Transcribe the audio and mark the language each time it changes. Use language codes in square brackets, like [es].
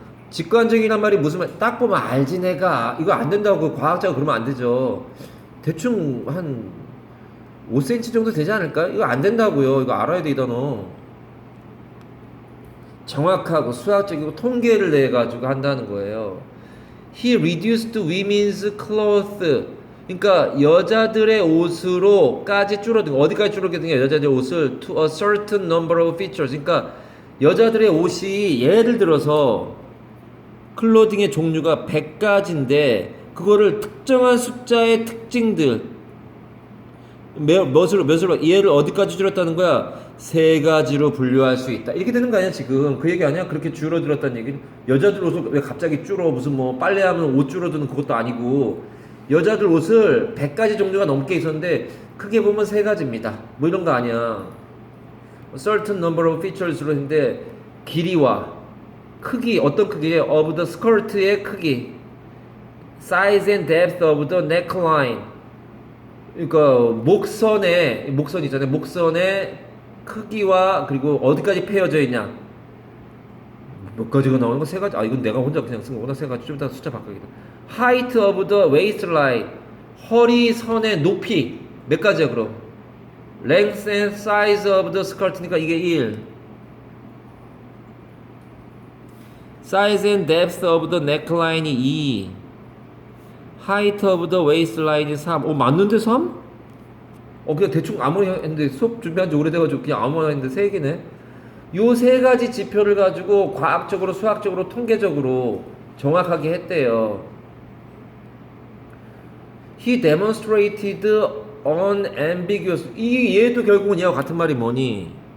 [ko] 직관적이란 말이 무슨 말? 딱 보면 알지 내가. 이거 안 된다고 그 과학자가 그러면 안 되죠. 대충 한 5cm 정도 되지 않을까? 이거 안 된다고요. 이거 알아야 돼 이 단어. 정확하고 수학적이고 통계를 내 가지고 한다는 거예요. [en] He reduced women's clothes. [ko] 그러니까 여자들의 옷으로까지 줄어든 어디까지 줄어든 여자들의 옷을 [en] to a certain number of features. [ko] 그러니까 여자들의 옷이 예를 들어서 클로딩의 종류가 100가지인데 그거를 특정한 숫자의 특징들 몇으로 얘를 어디까지 줄였다는 거야? 세 가지로 분류할 수 있다. 이렇게 되는 거 아니야 지금? 그 얘기 아니야? 그렇게 줄어들었다는 얘기. 여자들 옷을 왜 갑자기 줄어? 무슨 뭐 빨래하면 옷 줄어드는 그것도 아니고 여자들 옷을 100가지 종류가 넘게 있었는데 크게 보면 세 가지입니다. 뭐 이런 거 아니야. [en] certain number of features로 [ko] 했는데 길이와 크기 어떤 크기에 [en] of the skirt의 크기 size and depth of the neckline [ko] 그러니까 목선 있잖아요. 목선의 크기와 그리고 어디까지 패여져 있냐. 몇 가지가 나오는 거 세 가지. 아 이건 내가 혼자 그냥 쓴 거구나. 세 가지. 좀 이따 숫자 바꿔야겠다. [en] height of the waistline [ko] 허리선의 높이 몇 가지야 그럼? [en] length and size of the skirt니까 이게 1. size and depth of the neckline이 2. height of the waistline이 3. [ko] 맞는데 [en] 3? [ko] 그냥 대충 아무리 했는데 수업 준비한 지 오래돼가지고 그냥 아무나 했는데 3개네. 요 세 가지 지표를 가지고 과학적으로, 수학적으로, 통계적으로 정확하게 했대요. [en] He demonstrated unambiguous. [ko] 얘도 결국은 얘와 같은 말이 뭐니?